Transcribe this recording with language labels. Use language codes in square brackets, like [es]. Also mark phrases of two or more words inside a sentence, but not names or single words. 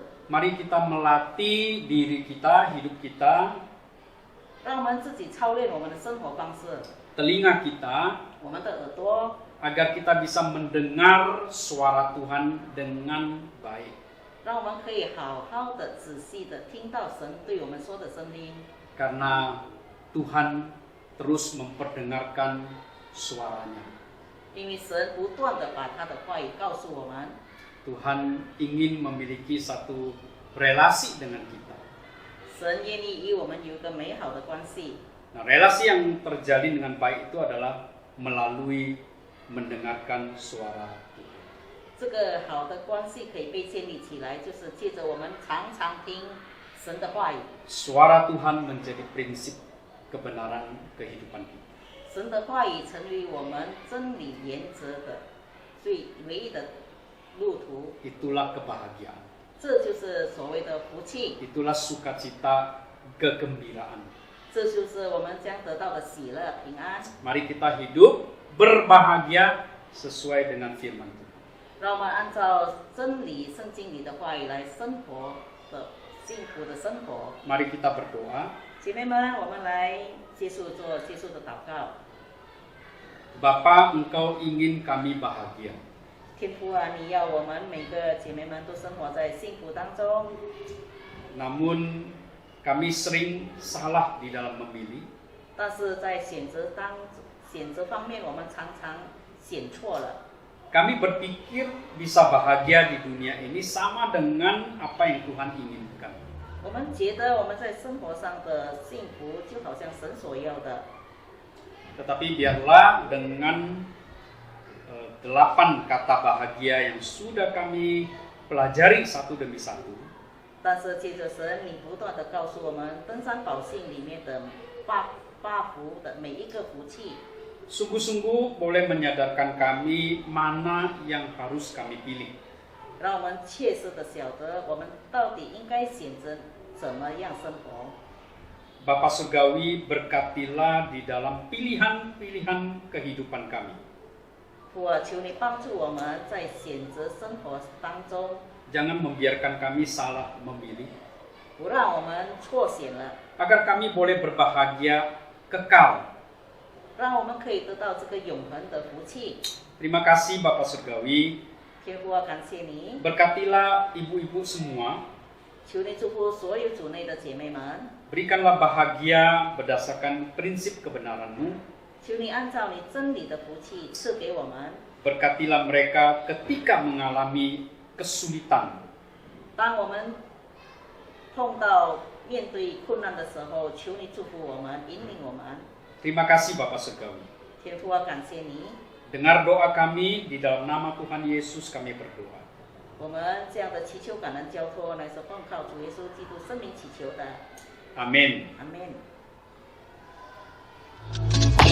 [id] Mari kita melatih diri kita, hidup kita, [zh] 让我们自己操练我们的生活方式， [id] telinga kita, [zh] 我们的耳朵， [id] agar kita bisa mendengar suara Tuhan dengan baik. [zh] 让我们可以好好的、仔细的听到神对我们说的声音。 [id] Karena Tuhan terus memperdengarkan suaranya. [zh] 因为神不断的把他的话语告诉我们， [id] Tuhan ingin memiliki satu relasi dengan kita. [zh] 神愿意与我们有一个美好的关系。 [id] Nah, relasi yang terjalin dengan baik itu adalah melalui mendengarkan suara Tuhan. [zh] 这个好的关系可以被建立起来，就是借着我们常常听神的话语。 [id] Suara Tuhan menjadi prinsip kebenaran kehidupan kita. [zh] 神的话语成为我们真理原则的最唯一的路途， [id] Itulah kebahagiaan. [zh] 这就是所谓的福气， [id] Itulah sukacita, kegembiraan. [zh] 这就是我们将得到的喜乐、平安。 [id] Mari kita hidup berbahagia sesuai dengan firman Tuhan. [zh] 让我们按照真理、圣经里的话语来生活的幸福的生活。 [id] Mari kita berdoa. [zh] 姐妹们，我们来做结束的祷告。 [id] Bapa, Engkau ingin kami bahagia. [zh] 天父啊，你要我们每个姐妹们都生活在幸福当中， [id] Namun kami sering salah di dalam memilih. [zh] 但是在选择方面，我们常常选错了。 [id] Kami berpikir bisa bahagia di dunia ini sama dengan apa yang Tuhan inginkan. [zh] 我们觉得我们在生活上的幸福，就好像神所要的。 [id] Tetapi biarlah dengan 8 kata bahagia yang sudah kami pelajari satu demi satu, [zh] 但是借着神，你不断的告诉我们，登山宝训里面的八福的每一个福气， [id] sungguh-sungguh boleh menyadarkan kami mana yang harus kami pilih. [zh] 让我们切实的晓得我们到底应该选择怎么样生活。 [id] Bapa Surgawi, berkatilah di dalam pilihan-pilihan kehidupan kami. [zh] 父啊，求你帮助我们在选择生活当中， [id] Jangan membiarkan kami salah memilih, [zh] 不让我们错选了， [id] agar kami boleh berbahagia kekal. [zh] 让我们可以得到这个永恒的福气。 [id] Terima kasih Bapak Surgawi, [zh] 天父啊，感谢你， [id] berkatilah ibu-ibu semua, [zh] 求你祝福所有主内的姐妹们， [id] berikanlah bahagia berdasarkan prinsip kebenaran-Mu, [zh] 求你按照你真理的福气赐给我们。 [id] berkatilah mereka ketika mengalami kesulitan, [zh] 当我们碰到面对困难的时候，求你祝福我们，引领我们。 [id] Terima kasih Bapak Surgawi. [zh] 天父啊，感谢你， [id] Dengar doa kami, di dalam nama Tuhan Yesus kami berdoa. [zh] 我们这样的祈求感恩交托，乃是奉靠主耶稣基督圣名祈求的。 [id] Amin. [zh] 阿门。